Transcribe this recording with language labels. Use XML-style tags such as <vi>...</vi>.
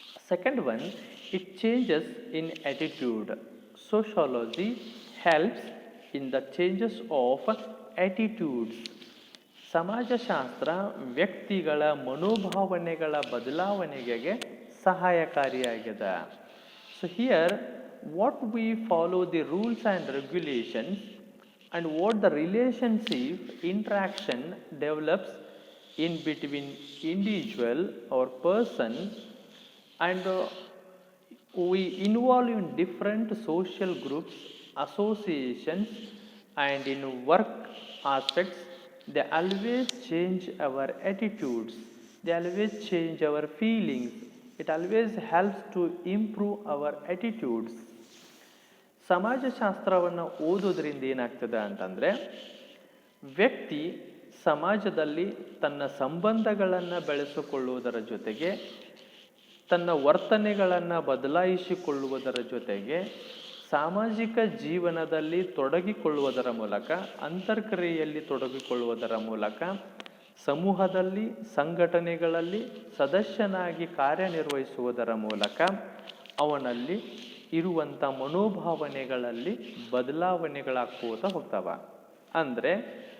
<en>Second one, it changes in attitude. Sociology helps in the changes of attitudes.</en> <kn>ಸಮಾಜಶಾಸ್ತ್ರ ವ್ಯಕ್ತಿಗಳ ಮನೋಭಾವನೆಗಳ ಬದಲಾವಣೆಗೆ ಸಹಾಯಕಾರಿಯಾಗಿದೆ.</kn> <en>So here what we follow the rules and regulations, and what the relationship interaction develops in between individual or person, and we involve in different social groups, associations, and in work aspects. They always change our attitudes, they always change our feelings. It always helps to improve our attitudes.</en> <kn>ಸಮಾಜಶಾಸ್ತ್ರವನ್ನು ಓದೋದ್ರಿಂದ ಏನಾಗ್ತದೆ ಅಂತಂದರೆ ವ್ಯಕ್ತಿ ಸಮಾಜದಲ್ಲಿ ತನ್ನ ಸಂಬಂಧಗಳನ್ನು ಬೆಳೆಸಿಕೊಳ್ಳುವುದರ ಜೊತೆಗೆ, ತನ್ನ ವರ್ತನೆಗಳನ್ನು ಬದಲಾಯಿಸಿಕೊಳ್ಳುವುದರ ಜೊತೆಗೆ, ಸಾಮಾಜಿಕ ಜೀವನದಲ್ಲಿ ತೊಡಗಿಕೊಳ್ಳುವುದರ ಮೂಲಕ, ಅಂತರ್ಕ್ರಿಯೆಯಲ್ಲಿ ತೊಡಗಿಕೊಳ್ಳುವುದರ ಮೂಲಕ, ಸಮೂಹದಲ್ಲಿ, ಸಂಘಟನೆಗಳಲ್ಲಿ ಸದಸ್ಯನಾಗಿ ಕಾರ್ಯನಿರ್ವಹಿಸುವುದರ ಮೂಲಕ ಅವನಲ್ಲಿ ಇರುವಂಥ ಮನೋಭಾವನೆಗಳಲ್ಲಿ ಬದಲಾವಣೆಗಳಾಗ್ಕೋತ ಹೋಗ್ತವೆ. ಅಂದರೆ</kn>